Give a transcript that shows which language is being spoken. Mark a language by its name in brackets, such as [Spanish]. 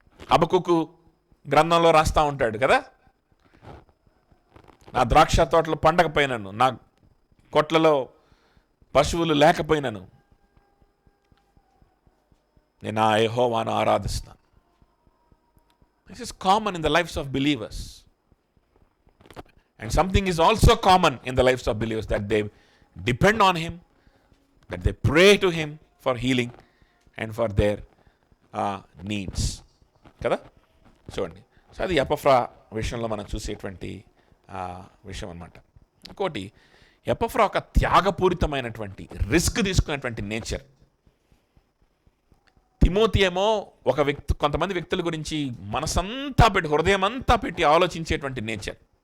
[Telugu] హబకుకు గ్రంథంలో రాస్తూ ఉంటాడు కదా, నా ద్రాక్ష తోటలు పండకపోయినాను, నా కొట్లలో పశువులు లేకపోయినాను, నేను ఆ యెహోవాను ఆరాధిస్తాను. [English] This is common in the lives of believers. And something is also common in the lives of believers, that they depend on Him, that they pray to Him for healing and for their needs. [Telugu] కదా చూడండి. So అది ఎపఫ్రా విషయంలో మనం చూసేటువంటి విషయం అన్నమాట. ఇంకోటి, ఎపఫ్రా ఒక త్యాగపూరితమైనటువంటి, రిస్క్ తీసుకునేటువంటి నేచర్. తిమోతి ఏమో కొంతమంది వ్యక్తుల గురించి మనసంతా పెట్టి, హృదయం అంతా పెట్టి ఆలోచించేటువంటి నేచర్.